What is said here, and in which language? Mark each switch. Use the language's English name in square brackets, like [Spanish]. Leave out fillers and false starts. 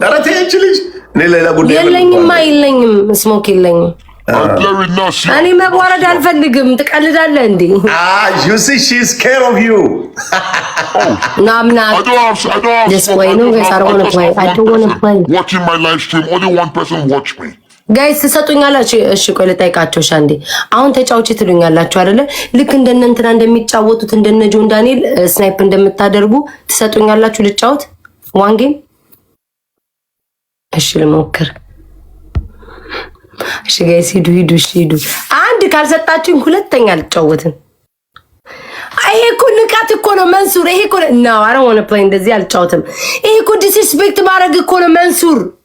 [Amharic] ዳራቴ actually ሌላ ጉዳይ የለኝም ስሞክ የለኝም። [English] I play with Nasi. [Amharic] እኔ መዋረድ አልፈልግም። ትቀልዳለህ እንዴ? [English] You see she's scared of you. No, I'm not. I don't have Just play. No, guys, I don't want to play. I don't want to play. Watching my live stream, only one person watch me. [Amharic] ጋይስ ትሰጡኛላችሁ? እሺ ቆይ ልጠይቃቸው ሻንዴ። አሁን ተጫውቺ ትሉኛላችሁ አይደለ? ልክ እንደነ እንትና እንደሚጫወቱት እንደነ ጆን ዳንኤል ስናይፕ እንደምታደርጉ ትሰጡኛላችሁ ልጫወት ዋን ጌም? እሺ ልሞክር። እሺ ጋይስ ሂዱ። አንድ ካልሰጣችሁኝ ሁለተኛ አልጫወትም። ይሄ እኮ ንቃት እኮ ነው መንሱር። ይሄ እኮ ነው [English] I don't want to play [Amharic] እንደዚህ አልጫወትም። ይሄ እኮ ዲስሪስፔክት ማድረግ እኮ ነው መንሱር።